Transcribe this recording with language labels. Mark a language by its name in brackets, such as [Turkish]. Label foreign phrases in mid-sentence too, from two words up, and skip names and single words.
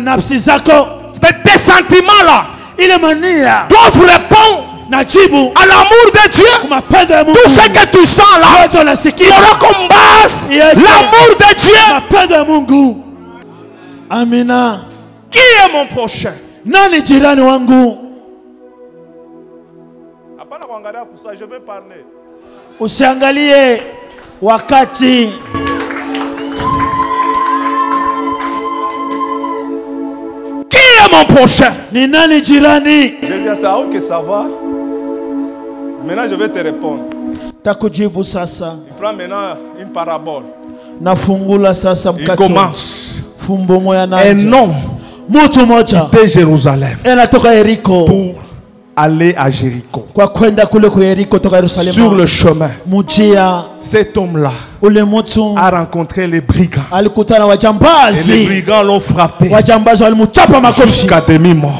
[French] Tes sentiments là doivent répondre à l'amour de Dieu. Tout ce que tu sens là, il y aura comme base l'amour de Dieu. Amina. Qui est mon prochain? [Swahili] Nani jirani wangu? Hapana kuangalia kusa, [French] je vais parler. [Swahili] Usiangalie wakati. [French] Qui est mon prochain? [Swahili] Ni nani jirani? [French] Je dis ça, ok, ça va. Maintenant je vais te répondre. [Swahili] Takujibu sasa. [French] Il prend maintenant une parabole. [Swahili] Nafungula sasa mkate. [French] Il commence. Un homme de Jérusalem pour aller à Jéricho. Sur le chemin, cet homme-là a rencontré les brigands. Et les brigands l'ont frappé jusqu'à demi-mort.